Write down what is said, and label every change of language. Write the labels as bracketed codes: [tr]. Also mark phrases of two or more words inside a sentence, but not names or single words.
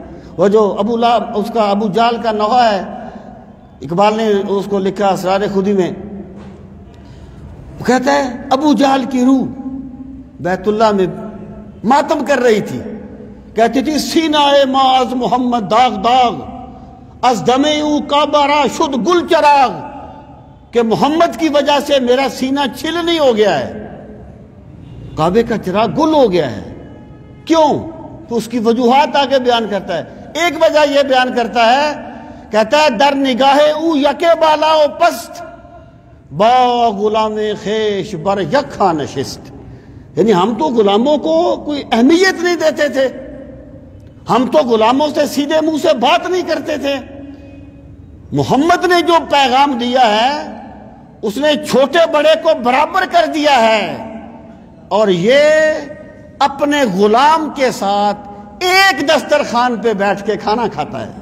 [ur] وہ جو اس کا ابو جال کا نوحہ ہے، اقبال نے اس کو لکھا اسرار خودی میں، وہ کہتا ہے ابو جال کی روح بیت اللہ میں ماتم کر رہی تھی، کہتی تھی [fa] سینہ معاذ محمد داغ داغ، از دمے او کعبہ را شد گل چراغ، [ur] کہ محمد کی وجہ سے میرا سینہ چھلنی ہو گیا ہے، کعبے کا چراغ گل ہو گیا ہے. کیوں؟ تو اس کی وجوہات آگے بیان کرتا ہے. ایک وجہ یہ بیان کرتا ہے، کہتا ہے [fa] در نگاہ او یکے بالا و پست، با غلام خیش بر یک خاں نشست. [ur] یعنی ہم تو غلاموں کو کوئی اہمیت نہیں دیتے تھے، ہم تو غلاموں سے سیدھے منہ سے بات نہیں کرتے تھے. محمد نے جو پیغام دیا ہے اس نے چھوٹے بڑے کو برابر کر دیا ہے، اور یہ اپنے غلام کے ساتھ ایک دسترخوان پہ بیٹھ کے کھانا کھاتا ہے.